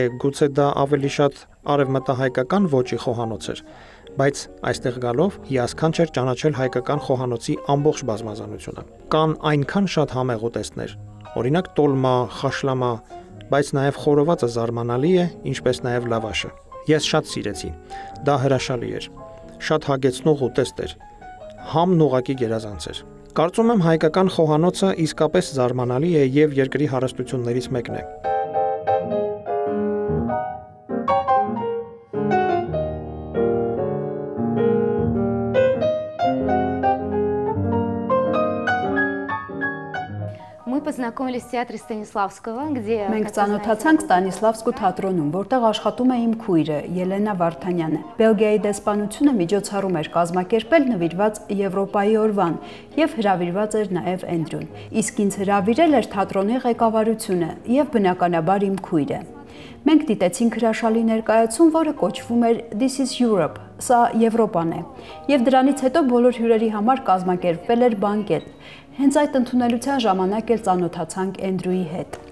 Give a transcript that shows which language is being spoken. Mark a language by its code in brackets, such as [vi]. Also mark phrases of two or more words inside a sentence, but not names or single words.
[hy] գուցե դա ավելի շատ արևմտահայկական ոճի խոհանոց էր, բայց այստեղ գալով հիասքանչ էր ճանաչել հայկական խոհանոցի ամբողջ բազմազանությունը։ Կան այնքան շատ համեղ ուտեստներ, օրինակ տոլմա, խաշլամա, բայց նաև խորովածը զարմանալի է, ինչպես նաև լավաշը։ Ես շատ սիրեցի։ Դա հրաշալի էր։ Շատ հագեցնող ուտեստ էր։ Համն ուղակի գերազանց էր։ Կարծում եմ հայկական խոհանոցը իսկապես զարմանալի է եւ երկրի հարստություններից մեկն է։ [ru] Познакомились в театре Станиславского, где [hy] Մենք ծանոթացանք Ստանիսլավսկու թատրոնում, որտեղ աշխատում է իմ քույրը Ելենա Վարդանյանը։ Բելգիայի դեսպանությունը միջոցառում էր կազմակերպել նվիրված Եվրոպայի օրվան եւ հրավիրված էր նաեւ Էնդրյուն։ Իսկ ինձ հրավիրել էր թատրոնի ղեկավարությունը եւ բնականաբար իմ քույրը։ Մենք դիտեցինք հրաշալի ներկայացում, որը կոչվում էր [en] This is Europe, [hy] սա Եվրոպան է։ Եւ դրանից հետո բոլոր հյուրերի համար կազմակերպվել էր բանկետ։ Հենց այդ ընդունելության ժամանակ էլ ծանոթացանք Էնդրյուի հետ։